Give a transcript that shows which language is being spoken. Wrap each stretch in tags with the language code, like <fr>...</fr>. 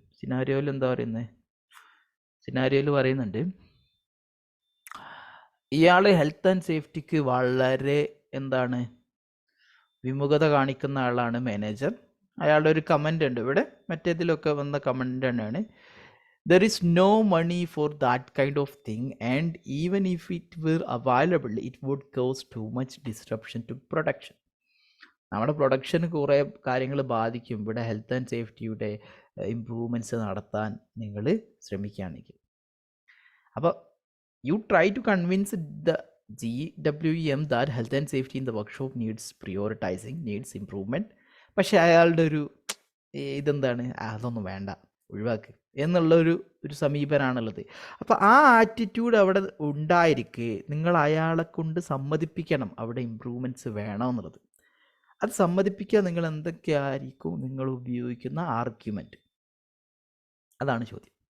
<ml>സിനാരിയോയിൽ എന്താ പറയുന്നത്? സിനാരിയോയിൽ പറയുന്നുണ്ട്, ഇയാൾ ഹെൽത്ത് ആൻഡ് സേഫ്റ്റിക്ക് വളരെ വിമുഖത കാണിക്കുന്ന ആളാണ് മാനേജർ. അയാളുടെ ഒരു കമൻ്റ് ഉണ്ട് ഇവിടെ, മറ്റേതിലൊക്കെ വന്ന കമൻ്റ് തന്നെയാണ്.</ml> <en>There is no money for that kind of thing, and even if it were available, it would cause too much disruption to production.</en> <ml>നമ്മുടെ പ്രൊഡക്ഷന് കുറേ കാര്യങ്ങൾ ബാധിക്കും. ഇവിടെ ഹെൽത്ത് ആൻഡ് സേഫ്റ്റിയുടെ ഇംപ്രൂവ്മെൻറ്റ്സ് നടത്താൻ നിങ്ങൾ ശ്രമിക്കുകയാണെങ്കിൽ.</ml> <en>അപ്പോൾ you try to convince the GWM that health and safety in the workshop needs prioritizing, needs improvement.</en> <ml>പക്ഷേ അയാളുടെ ഒരു ഇതെന്താണ്, അതൊന്നും വേണ്ട, ഒഴിവാക്ക് എന്നുള്ളൊരു സമീപനമാണുള്ളത്. അപ്പോൾ ആ ആറ്റിറ്റ്യൂഡ് അവിടെ ഉണ്ടായിരിക്കെ നിങ്ങൾ അയാളെ കൊണ്ട് സമ്മതിപ്പിക്കണം അവിടെ ഇമ്പ്രൂവ്മെൻറ്റ്സ് വേണമെന്നുള്ളത്. അത് സമ്മതിപ്പിക്കുക നിങ്ങൾ എന്തൊക്കെയായിരിക്കും നിങ്ങൾ ഉപയോഗിക്കുന്ന ആർഗ്യുമെൻറ്റ്, അതാണ് ചോദ്യം.</ml>